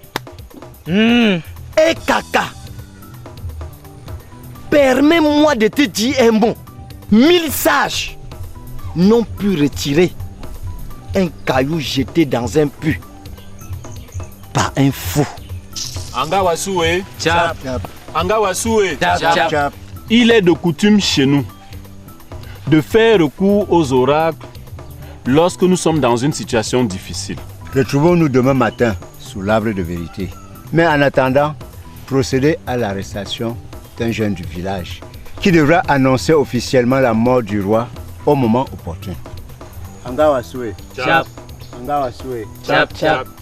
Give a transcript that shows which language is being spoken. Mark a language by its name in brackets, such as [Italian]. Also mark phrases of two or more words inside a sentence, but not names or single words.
[French] Et Kaka, permets-moi de te dire un mot. 1000 sages n'ont pu retirer un caillou jeté dans un puits par un fou. Angawaswe. Chap. Angawaswe. Chap, chap. Il est de coutume chez nous de faire recours aux oracles lorsque nous sommes dans une situation difficile. Retrouvons-nous demain matin sous l'arbre de vérité. Mais en attendant, procédez à l'arrestation d'un jeune du village qui devra annoncer officiellement la mort du roi au moment opportun. Angawaswe. Chap. Angawaswe. Chap, chap.